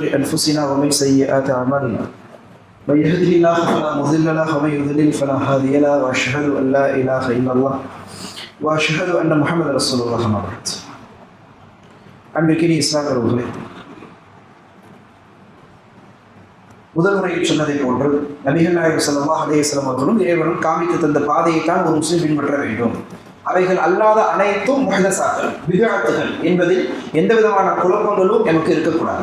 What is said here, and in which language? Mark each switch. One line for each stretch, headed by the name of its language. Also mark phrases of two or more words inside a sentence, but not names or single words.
Arabic: انفسنا ومن سيئات اعمالنا من يهده الله فلا مضل له ومن يضلل فلا هادي له واشهد ان لا اله الا الله واشهد ان محمدا رسول الله اما بعد.
Tamil: அன்பிற்கினிய இஸ்லாமியர்களே, முதல் முறையில் சொன்னதை போன்று நபிகள் நாயகம்
Arabic: صلى الله عليه وسلم
Tamil: அவர்களும் இறைவனும் காமித்து தந்த பாதையை தான் ஒரு முஸ்லிம் பின்பற்ற வேண்டும். அவைகள் அல்லாத அனைத்தும் முஹ்தஸாத்துகள், பித்அத்துகள் என்பதில் எந்த விதமான குழப்பங்களும் நமக்கு இருக்கக்கூடாது.